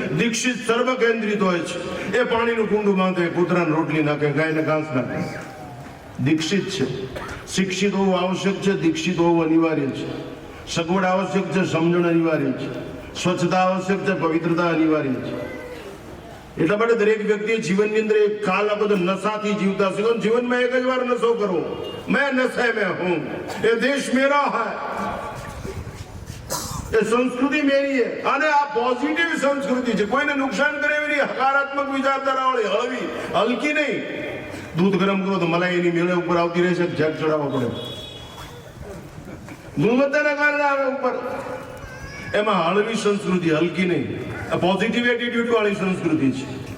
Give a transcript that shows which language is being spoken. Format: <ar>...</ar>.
<gu>દીક્ષિત સર્વ કેન્દ્રિત હોય છે. એ પાણીનું કુંડું બાંધે, કૂતરાને રોટલી નાખે, ગાયને ઘાસ નાખે. દીક્ષિત છે. શિક્ષિત હોવું આવશ્યક છે, દીક્ષિત હોવું અનિવાર્ય છે. સગવડ આવશ્યક છે, સમજણ અનિવાર્ય છે. સ્વચ્છતા આવશ્યક છે, પવિત્રતા અનિવાર્ય છે. એટલા માટે દરેક વ્યક્તિએ જીવનની અંદર એક કાલ આપો તો નશાથી જીવતા શીખો. જીવનમાં એક જ વાર નશો કરો.</gu> <hi>મેં નशे में हूं, ये देश मेरा है, ये संस्कृति मेरी है.</hi> <gu>અને આ પોઝિટિવ સંસ્કૃતિ છે, કોઈને નુકસાન કરે એવી નહીં, હકારાત્મક વિચારધારા વાળી, હળવી, હલકી નહીં. દૂધ ગરમ કરો તો મલાઈ એની મેળે ઉપર આવતી રહેશે, જગ ચડાવવો પડે, ગુણવત્તાના કારણે આવે ઉપર. એમાં હળવી સંસ્કૃતિ, હલકી નહીં. આ પોઝિટિવ એટીટ્યુડ વાળી સંસ્કૃતિ છે.</gu>